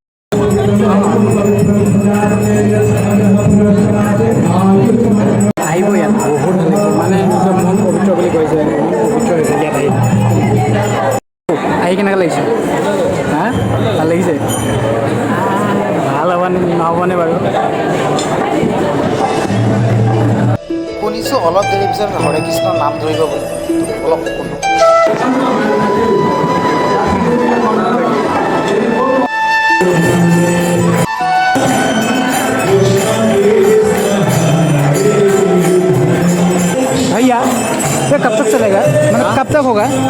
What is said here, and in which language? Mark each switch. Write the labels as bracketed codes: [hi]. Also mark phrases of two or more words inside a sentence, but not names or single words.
[as] আহিব ইয়াত বহুত মানে নিজৰ মন পবিত্ৰ বুলি কৈছে, পবিত্ৰ হৈছে ইয়াত আহি কেনেকৈ লাগিছে? হা, ভাল লাগিছে? ভাল হ'বনে নহ'বনে বাৰু? শুনিছোঁ অলপ দেৰি পিছত হৰে কৃষ্ণৰ নাম ধৰিব বুলি, অলপ শুনো। [hi] भैया ये कब तक चलेगा, मतलब कब तक होगा?